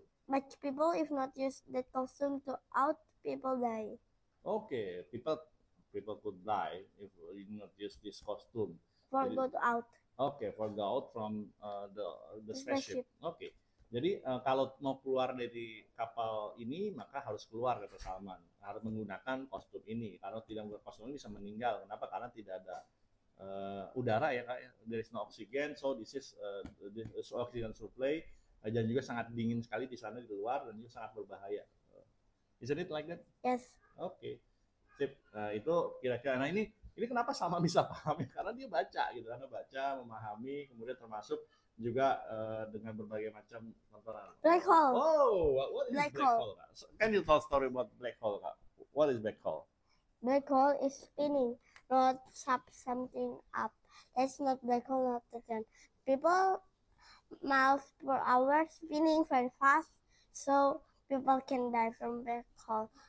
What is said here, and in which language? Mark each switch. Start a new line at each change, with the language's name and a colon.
English: But people, if not use that costume to out, people die. Okay, people could die if you not use this costume. For go to out. Okay, for go out from the spaceship. Okay.
Indonesian: Jadi kalau mau keluar dari kapal ini maka harus keluar, kata Salman, harus menggunakan kostum ini. Kalau tidak menggunakan kostum ini bisa meninggal. Kenapa? Karena tidak ada udara ya, Kak.
English: There is no oxygen, so this is oxygen supply.
Indonesian: Dan juga sangat dingin sekali di sana di luar, dan juga sangat berbahaya.
English: Isn't it like that? Yes.
Indonesian: Oke. Sip. Nah, itu kira-kira. Nah, ini kenapa Salma bisa paham? Karena dia baca gitu, karena baca, memahami, kemudian termasuk juga dengan berbagai macam tontonan.
English: Black hole. Oh, what is black hole? Can you tell a story about black hole, Kak? What is black hole? Black hole is spinning, not something up. That's not black hole, not the sun. People miles per hour spinning very fast, so people can die from black hole.